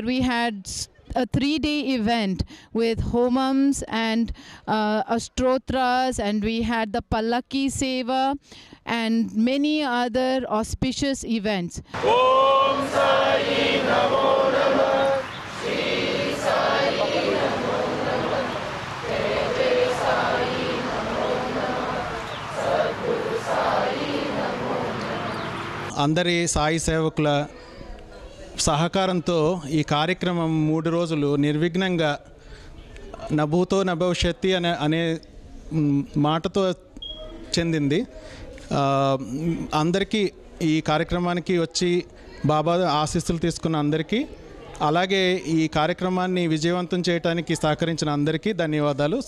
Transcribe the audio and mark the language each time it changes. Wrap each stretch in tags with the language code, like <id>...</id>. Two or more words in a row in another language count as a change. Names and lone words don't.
<en>we had a 3-day event with homams and astrotras, and we had the Pallaki Seva and many other auspicious events.</en> <sa>ॐ साई नमो नमः, श्री साई नमो नमः, जय साई नमो नमः, सद्गुरु साई नमो नमः.</sa> <te>అందరి సాయి సేవకుల సహకారంతో ఈ కార్యక్రమం 3 రోజులు నిర్విఘ్నంగా</te> <sa>నభూతో నభవిష్యత్తి</sa> <te>అనే మాటతో చెందింది. అందరికీ ఈ కార్యక్రమానికి వచ్చి బాబా ఆశీస్సులు తీసుకున్న అందరికీ, అలాగే ఈ కార్యక్రమాన్ని విజయవంతం చేయడానికి సహకరించిన అందరికీ ధన్యవాదాలు.</te>